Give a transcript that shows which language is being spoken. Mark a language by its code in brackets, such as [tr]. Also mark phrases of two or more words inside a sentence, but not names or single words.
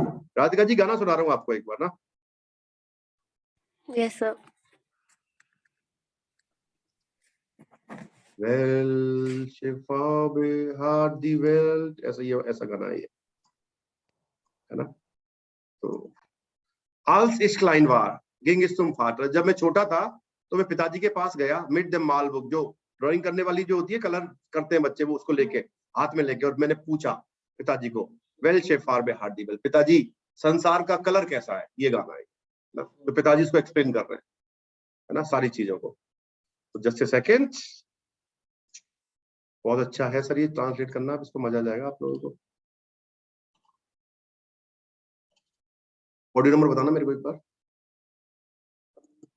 [hi] राधिका जी गाना सुना रहा हूँ आपको एक बार ना। [en] yes sir. [de] Welche Farbe hat die Welt, [hi] ऐसा ये ऐसा गाना है ये, है ना। [de] तो als ich klein war ging ich zum Vater, [hi] जब मैं छोटा था तो मैं पिताजी के पास गया, [de] mit dem Malbuch, [hi] जो ड्राइंग करने वाली जो होती है, कलर करते हैं बच्चे, वो उसको लेके हाथ में लेके, और मैंने पूछा पिताजी को [de] welche Farbe hat die Welt, [hi] पिताजी संसार का कलर कैसा है, ये गाना है ना। तो पिताजी इसको एक्सप्लेन कर रहे हैं, है ना, सारी चीजों को। तो [en] just a second, [hi] बहुत अच्छा है सर ये ट्रांसलेट करना, आप इसको मजा आ जाएगा आप लोगों को। [en] audio number [hi] बताना मेरे को एक बार।